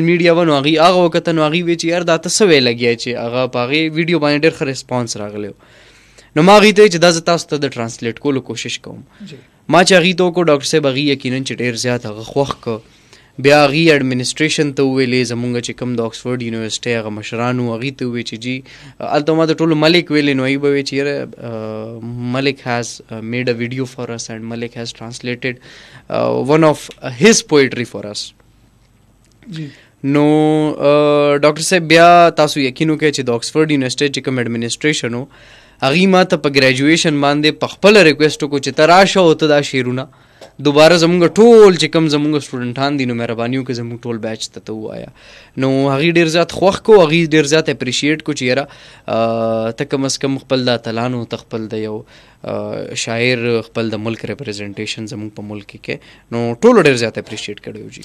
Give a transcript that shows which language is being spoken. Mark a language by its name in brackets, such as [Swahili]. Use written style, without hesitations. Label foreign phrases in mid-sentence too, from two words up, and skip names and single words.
[Pashto] میډیا و نو هغوی هغه وکته نو هغوی وی چې یار دا ته څه ویې لګیا چې هغه په هغې ویډیو باندې ډېر ښه ریسپانس راغلی و نو ما هغوی ته چې دا زه تاسو ته د ټرانسلیټ کولو کوشش کوم ما چې هغوی ته وکړو ډاکټر صاحب هغوی یقینا چې ډېر زیات هغه خوښ که بیا هغوی اډمنسټریشن ته وویلې زمونږ چې کوم د آکسفورډ یونیورسټۍ هغه مشران وو هغوی ته وویل چې جی هلته ما د ټولو ملک ویلې نو هغوی به وایي چې یاره [English] Malik has made a video for us and Malik has translated one of his poetry for us [Pashto] نو ډاکټر صاحب بیا تاسو یقین وکړئ چې د آکسفورډ یونیورسټۍ چې کوم اډمنسټریشن و هغوی ما ته په ګریجویشن باندې په خپله ریکویسټ وکړو چې ته راشه او ته دا شعرونه دوباره زمونږ ټول چې کوم زمونږ سټوډنټان دي نو مهرباني وکړه زمونږ ټول بیچ ته ووایه نو هغوی ډېر زیات خوښ کو هغوی ډېر زیات اپریشیټ کو چې یاره ته کم از کم خپل د اتلانو ته خپل د یو شاعر خپل د ملک ریپرزنټیشن زمونږ په ملک کې نو ټولو ډېر زیات اپریشیټ کړی و جی